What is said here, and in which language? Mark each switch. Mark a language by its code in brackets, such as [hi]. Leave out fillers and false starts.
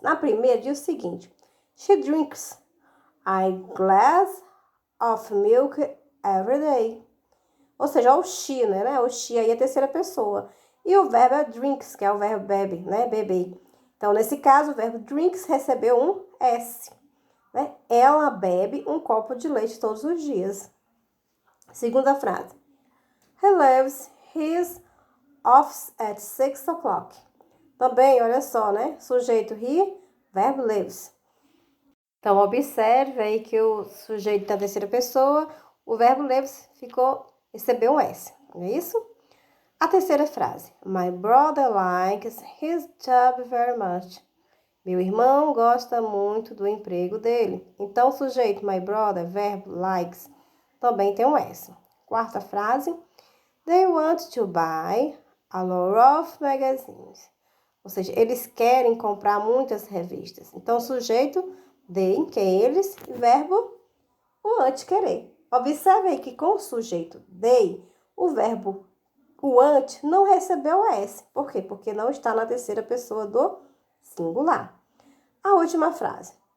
[pt] Na primeira diz o seguinte: [en] She drinks a glass of milk every day. [pt] Ou seja, o she, né? O she aí é a terceira pessoa. E o verbo é drinks, que é o verbo bebe, né? Beber. Então, nesse caso, o verbo drinks recebeu um S. Né? Ela bebe um copo de leite todos os dias. Segunda frase. [en] He leaves his office at 6 o'clock. [pt] Também, olha só, né? Sujeito he, verbo leaves. Então, observe aí que o sujeito da terceira pessoa, o verbo leaves recebeu um S, não é isso? A terceira frase. [en] My brother likes his job very much. [pt] Meu irmão gosta muito do emprego dele. Então, o sujeito my brother, verbo likes, também tem um S. Quarta frase. [en] They want to buy a lot of magazines. [pt] Ou seja, eles querem comprar muitas revistas. Então, o sujeito they, que é eles, e verbo o ante querer. Observe aí que com o sujeito they, o verbo o ante não recebeu S. Por quê? Porque não está na terceira pessoa do singular. A última frase.